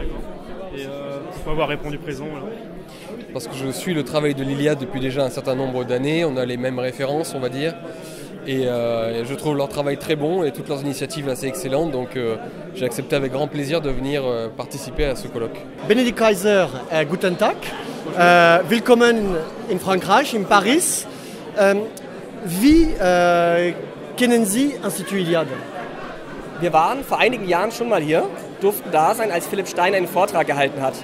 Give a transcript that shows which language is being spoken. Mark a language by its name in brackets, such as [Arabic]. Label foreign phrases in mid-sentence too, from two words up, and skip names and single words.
[French] Et pourquoi avoir répondu présent là? parce que je suis le travail de l'Iliade depuis déjà un certain nombre d'années. On a les mêmes références, on va dire. Et je trouve leur travail très bon et toutes leurs initiatives assez excellentes. Donc j'ai accepté avec grand plaisir de venir participer à ce colloque. [German] Benedikt Kaiser, guten Tag. Willkommen in Frankreich, in Paris. Wie kennen Sie Institut Iliade? Wir waren vor einigen Jahren schon mal hier, durften da sein, als Philipp Stein einen Vortrag gehalten hat.